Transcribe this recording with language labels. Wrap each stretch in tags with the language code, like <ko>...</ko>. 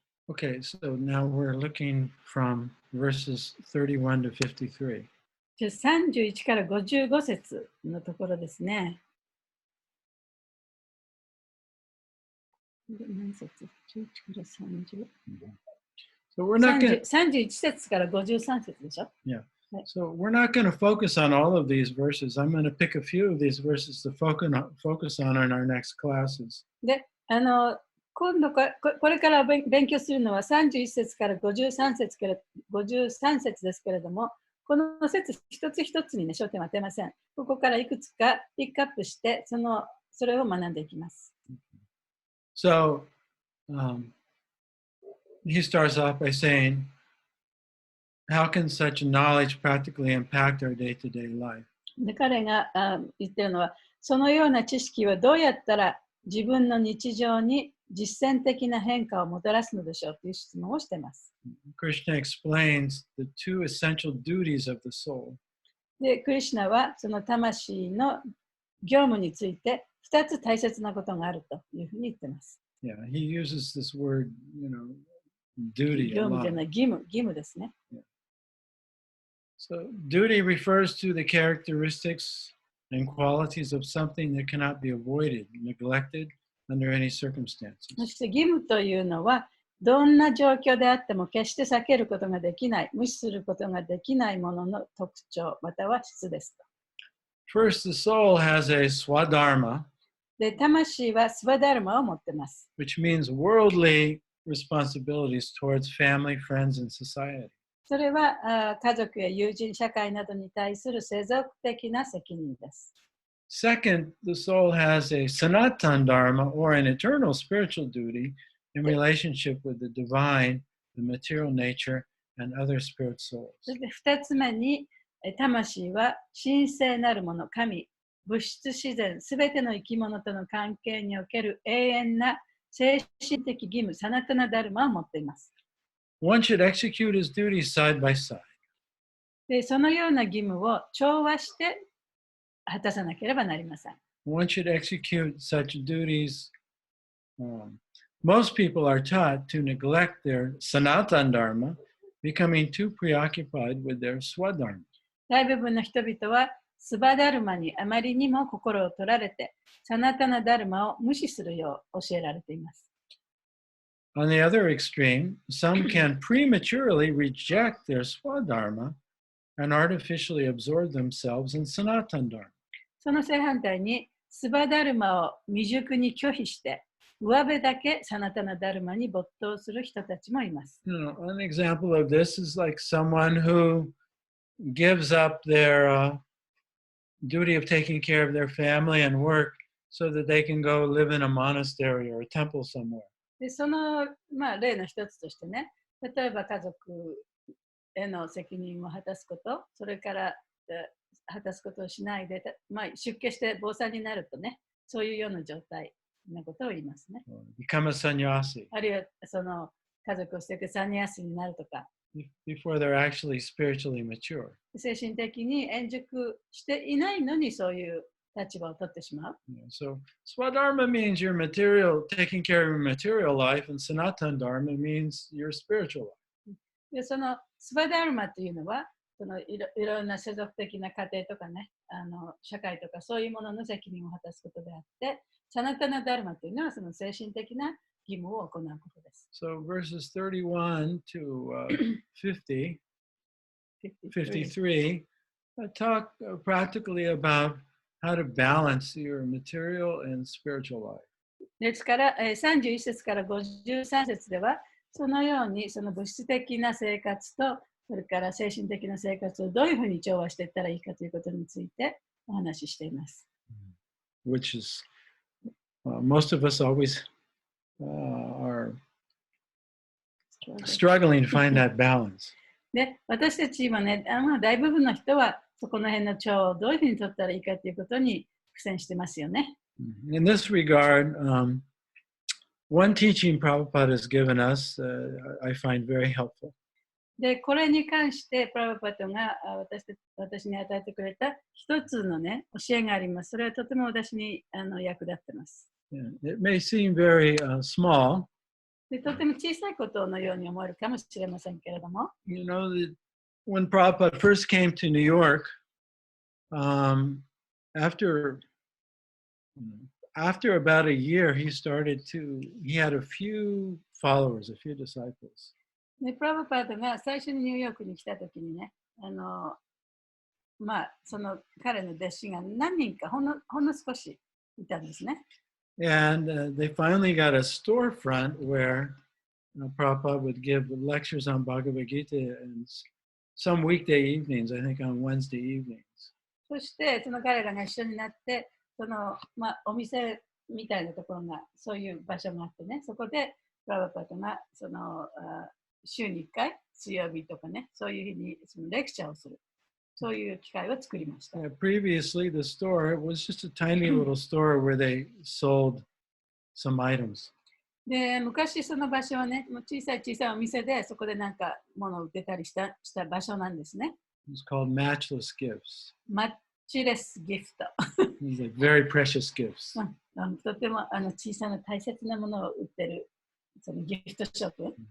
<en>Okay, so now we're looking from verses 31 to 53.</en> <ja>31から55節のところですね。何節 ?11 から30。</ja> <en>So we're not going</en> <ja>31節から53節でしょ？</ja> <en>Yeah. So we're not going to focus on all of these verses. I'm going to pick a few of these verses to focus on in our next classes.</en> <ja>で、今度これから勉強するのは31節から53節から53節ですけれども、この節一つ一つにね、焦点は当てません。ここからいくつかピックアップして、それを学んでいきます。</ja> <en>So he starts off by saying, how can such knowledge practically impact our day-to-day life?</en> <ja>で、彼が言ってるのは、そのような知識はどうやったら自分の日常に実践的な変化をもたらすのでしょうという質問をしています。</ja> <en>Krishna explains the two essential duties of the soul.</en> <ja>で、クリシュナはその魂の業務について2つ大切なことがあるというふうに言っています。</ja> <en>Yeah, he uses this word, duty</en> <ja>業</ja> <en>a</en> <ja>務じゃ</ja> <en>lot.</en> <ja>ない、義務ですね。</ja> <en>So duty refers to the characteristics and qualities of something that cannot be avoided, neglected under any circumstances.</en> <ja>そして義務というのは、どんな状況であっても決して避けることができない、無視することができないものの特徴、または質ですと。</ja> <en>First, the soul has a swadharma,</en> <ja>で、魂はスワダルマを持っています。</ja> <en>which means worldly responsibilities towards family, friends, and society.</en> <ja>それは家族や友人、社会などに対する世俗的な責任です。</ja> <en>Second, the soul has a sanatan dharma, or an eternal spiritual duty in relationship with the divine, the material nature, and other spirit souls.</en> <ja>そして2つ目に、魂は神聖なるもの、神、物質自然、すべての生き物との関係における永遠な精神的義務、サナタナダルマを持っています。</ja> <en>One should execute his duties side by side.</en> <ja>で、そのような義務を調和して果たさなければなりません。</ja> <en>One should execute such duties. Most people are taught to neglect their sanatan dharma, becoming too preoccupied with their swadharma.</en> <ja>大部分の人々はスバダルマにあまりにも心を取られて、サナタナダルマを無視するよう教えられています。</ja> <en>On the other extreme, some can prematurely reject their swadharma and artificially absorb themselves in sanatan dharma.</en> <ja>その正反対に、スバダルマを未熟に拒否して、上辺だけサナタナダルマに没頭する人たちもいます。</ja> <en>An example of this is like someone who gives up their duty of taking care of their family and work so that they can go live in a monastery or a temple somewhere.</en> <ja>でその、例の一つとしてね、例えば家族への責任を果たすこと、それから果たすことをしないで、出家して坊さんになるとね、そういうような状態のことを言いますね。</ja> <en>Become a sannyasi</en> <ja>あるいはその家族を捨ててサニアスになるとか、</ja> <en>before they're actually spiritually mature.</en> <ja>精神的に円熟していないのにそういう立場を取ってしまう。</ja> <en>So swadharma means your material, taking care of your material life, and sanatan dharma means your spiritual life.</en> <ja>でそのスバダルマというのは、そのいろんな世俗的な家庭とかね、社会とかそういうものの責任を果たすことであって、サナタナダルマというのはその精神的な義務を行うことです。</ja> <en>So verses 31 to 53 talk practically about how to balance your material and spiritual life.</en> <ja>ですから、31節から53節では、そのようにその物質的な生活と、それから精神的な生活をどういうふうに調和していったらいいかということについてお話ししています。</ja> <en>Which is, most of us always are struggling to find that balance.</en> <ja>で、私たち今ね、大部分の人はそこの辺の調和をどういうふうに取ったらいいかということに苦戦してますよね。</ja> <en>In this regard, one teaching Prabhupada has given us, I find very helpful.</en> <ja>で、これに関してプラブパトが私に与えてくれた一つのね、教えがあります。それはとても私に役立ってます。</ja> <en>It may seem very small.</en> <ja>で、とても小さいことのように思えるかもしれませんけれども。</ja> <en>You know, when Prabhupada first came to New York, after about a year, he had a few followers, a few disciples.</en> <ja>で、プラブパートが最初にニューヨークに来たときにね、その彼の弟子が何人かほんの少しいたんですね。</ja> <en>And they finally got a storefront where Prabhupada would give lectures on Bhagavad Gita and some weekday evenings, I think on Wednesday evenings.</en> <ja>そしてその彼らが一緒になって、お店みたいなところが、そういう場所があってね、そこでプラバパトが週に1回、水曜日とかね、そういう日にそのレクチャーをする、そういう機会を作りました。</ja> <en>Previously, the store was just a tiny little store where they sold some items.</en> <ja>で、昔その場所はね、小さいお店で、そこでなんか物を売ってたりした場所なんですね。</ja> <en>It's called matchless gifts.</en> <ja>マッチレスギフト。</ja> <en>These are very precious gifts.</en> <ja>とても小さな大切なものを売ってるそのギフトショップ。</ja>